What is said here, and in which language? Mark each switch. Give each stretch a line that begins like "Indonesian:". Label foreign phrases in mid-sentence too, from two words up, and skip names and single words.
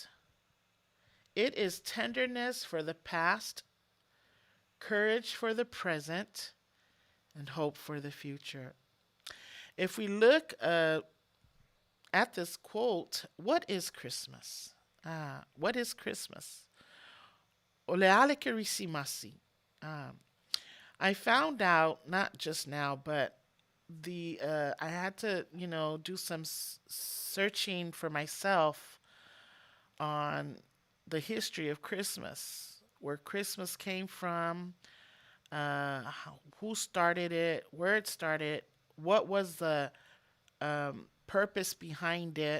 English: It is tenderness for the past, courage for the present, and hope for the future. If we look at this quote, what is Christmas? What is Christmas?
Samoan: Oleale kerisimasi.
English: I found out, not just now, but I had to do some searching for myself on the history of Christmas, where Christmas came from, who started it, where it started, what was the purpose behind it.